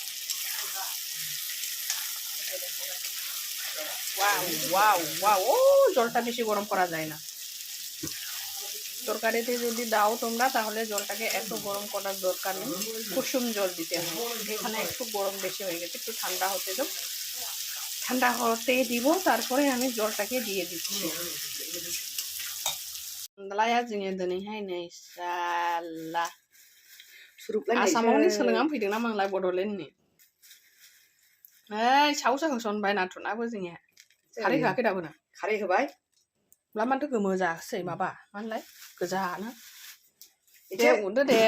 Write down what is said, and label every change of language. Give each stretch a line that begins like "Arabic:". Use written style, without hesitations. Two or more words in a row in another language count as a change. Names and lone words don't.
Bangla: ওয়াও ও জলটা বেশি গরম করা যায় না তরকারিতে যদি দাও তোমরা তাহলে জলটাকে এত গরম করার দরকার নেই কুসুম জল দিতে হবে এখানে একটু গরম বেশি হয়ে গেছে একটু ঠান্ডা হতে দাও ঠান্ডা হতে দিব তারপরে আমি জলটাকে দিয়ে দিচ্ছি
Bodo: लाया जोंनिया दिनैहाय नै साला आसामावनो सोलोंनानै फैदोंना मांलाय बड'लेण्डनि सावसो होसनबाय नाथुरनाबो जोंनिया खारै होआखै दाबोनो खारै होबाय ब्ला माथो गोमो जासै माबा मानलाय गोजानो दे उनदो दे